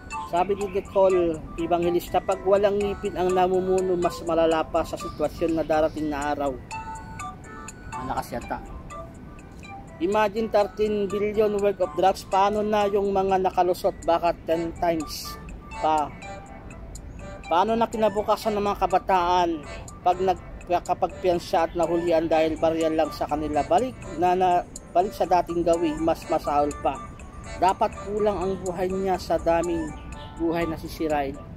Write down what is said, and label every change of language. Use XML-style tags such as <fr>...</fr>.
<tl>Sabi ni Nicole Evangelista, pag walang ngipin ang namumuno, mas malala pa sa sitwasyon na darating na araw. Malakas yata.</tl> <en>Imagine 13 billion worth of drugs.</en> <tl>Paano na yung mga nakalusot? Baka 10 times pa. Paano na kinabukasan ng mga kabataan kapag piyansa at nahulian dahil barya lang sa kanila? Balik sa dating gawin, mas masahol pa. Dapat kulang ang buhay niya sa daming buhay na sisirain.</tl>